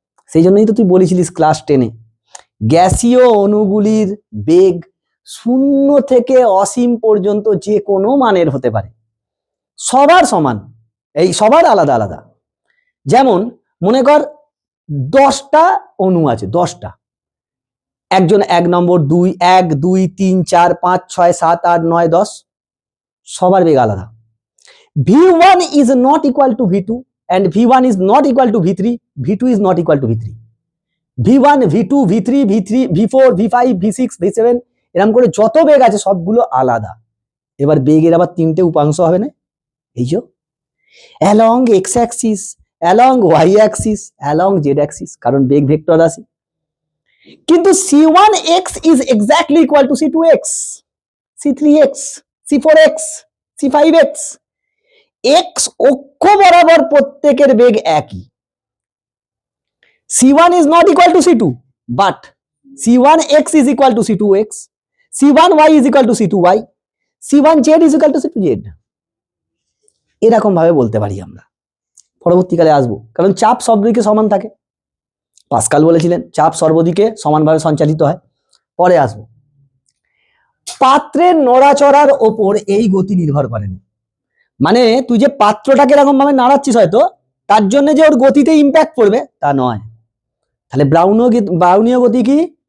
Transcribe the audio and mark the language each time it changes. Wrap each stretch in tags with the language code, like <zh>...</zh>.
<bn>সেই জন্যই তো তুই বলেছিলিস ক্লাস 10-এ, গ্যাসীয় অণুগুলির বেগ 0 থেকে অসীম পর্যন্ত যে কোনো মানের হতে পারে, সবার সমান, এই সবার আলাদা আলাদা। যেমন মনে কর 10টা অণু আছে, 10টা, একজন 1 নম্বর 2, 1 2 3 4 5 6 7 8 9 10, সবার বেগ আলাদা।</bn> <en>V1 is not equal to V2 and V1 is not equal to V3, V2 is not equal to V3, V1 V2 V3 V3 V4 V5 V6 V7</en> <bn>এরকম করে যত বেগ আছে সবগুলো আলাদা। এবার বেগের আবার 3টে উপাংশ হবে না, এই যে</bn> <en>along x axis, along y axis, along z axis,</en> <bn>কারণ বেগ ভেক্টর রাশি। কিন্তু</bn> <en>C1x is exactly equal to C2x, C3x, C4x, C5x,</en> <bn>x অক্ষ বরাবর প্রত্যেকের বেগ একই।</bn> <en>C1 is not equal to C2, but C1x is equal to C2x, C1y is equal to C2y, C1z is equal to C2z।</en> <bn>এরকম ভাবে বলতে পারি আমরা, পরবর্তীকালে আসবো, কারণ চাপ সব দিকে সমান থাকে। পাস্কাল বলেছিলেন চাপ সর্বদিকে সমানভাবে সঞ্চালিত হয়, পরে আসবো। পাত্রের নড়াচড়ার ওপর এই গতি নির্ভর করে না, মানে তুই যে পাত্রটাকে এরকম ভাবে নাড়াচ্ছিস হয়তো তার জন্য যে ওর গতিতে ইম্প্যাক্ট পড়বে তা নয়। তাহলে ব্রাউনীয় গতি কি?</bn>